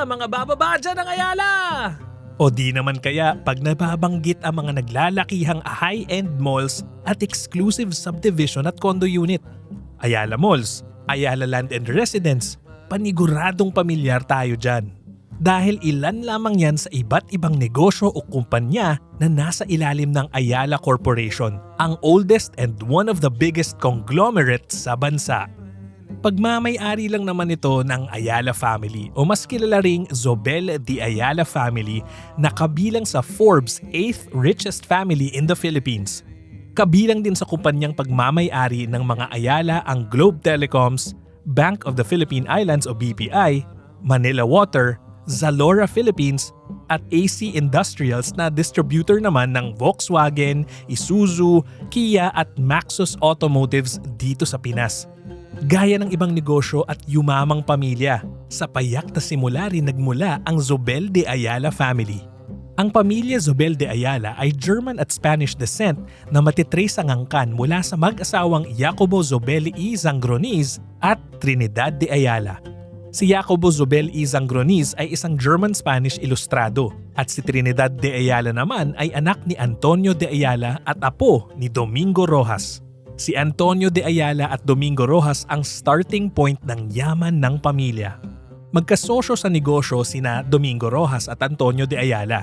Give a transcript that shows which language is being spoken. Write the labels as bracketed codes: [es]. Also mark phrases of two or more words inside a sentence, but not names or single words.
[tl] Mga bababa dyan ng Ayala! O di naman kaya pag nababanggit ang mga naglalakihang [en] high-end malls [tl] at [en] exclusive subdivision [tl] at [en] condo unit. [tl] Ayala Malls, Ayala Land and Residence, paniguradong pamilyar tayo dyan. Dahil ilan lamang yan sa iba't ibang negosyo o kumpanya na nasa ilalim ng Ayala Corporation, ang [en] oldest and one of the biggest conglomerates [tl] sa bansa. Pagmamay-ari lang naman ito ng Ayala family o mas kilala ring Zobel de Ayala family na kabilang sa Forbes [en] 8th richest family in the Philippines. [tl] Kabilang din sa kumpanyang pagmamay-ari ng mga Ayala ang Globe Telecoms, Bank of the Philippine Islands o BPI, Manila Water, Zalora Philippines at AC Industrials na distributor naman ng Volkswagen, Isuzu, Kia at Maxus Automotives dito sa Pinas. Gaya ng ibang negosyo at yumamang pamilya, sa payak na simula rin nagmula ang Zobel de Ayala family. Ang pamilya Zobel de Ayala ay German at [en] Spanish descent [tl] na matitrace ang angkan mula sa mag-asawang Jacobo Zobel y Zangroniz at Trinidad de Ayala. Si Jacobo Zobel y Zangroniz ay isang German-Spanish ilustrado at si Trinidad de Ayala naman ay anak ni Antonio de Ayala at apo ni Domingo Rojas. Si Antonio de Ayala at Domingo Rojas ang [en] starting point [tl] ng yaman ng pamilya. Magkasosyo sa negosyo sina Domingo Rojas at Antonio de Ayala.